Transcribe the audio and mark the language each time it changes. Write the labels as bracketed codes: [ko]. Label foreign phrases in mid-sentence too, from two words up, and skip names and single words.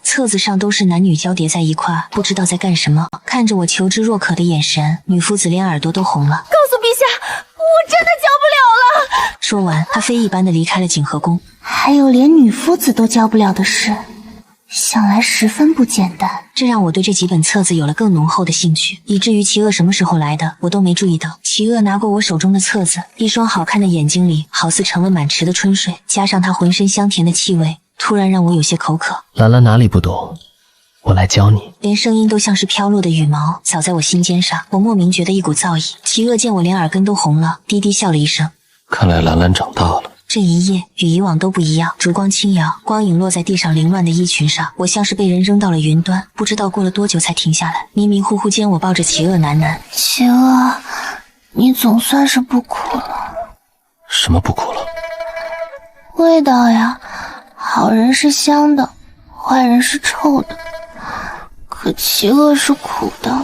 [zh] 冊子上都是男女交疊在一塊，不知道在幹什麼。看着我求知若渴的眼神，女夫子连耳朵都紅了。告訴陛下，我真的教不了了。說完，她飞一般的離開了景和宮。還有連女夫子都教不了的事，想來十分不簡單。這讓我對這幾本冊子有了更濃厚的興趣，以至於齊惡什麼時候來的，我都沒注意到。齊惡拿過我手中的冊子，一雙好看的眼睛裡好似盛了滿池的春水，加上他渾身香甜的氣味，突然讓我有些口渴。蘭蘭哪裡不懂，我來教你。連聲音都像是飄落的羽毛，掃在我心尖上，我莫名覺得一股燥意。齊惡見我連耳根都紅了，低低笑了一聲。看來蘭蘭長大了。這一夜與以往都不一樣，燭光輕搖，光影落在地上凌亂的衣裙上，我像是被人扔到了雲端，不知道過了多久才停下來。迷迷糊糊間，我抱着齊惡喃喃： 齊惡，你總算是不哭了。什麼不哭了？味道呀，好人是香的，壞人是臭的，可齊惡是苦的。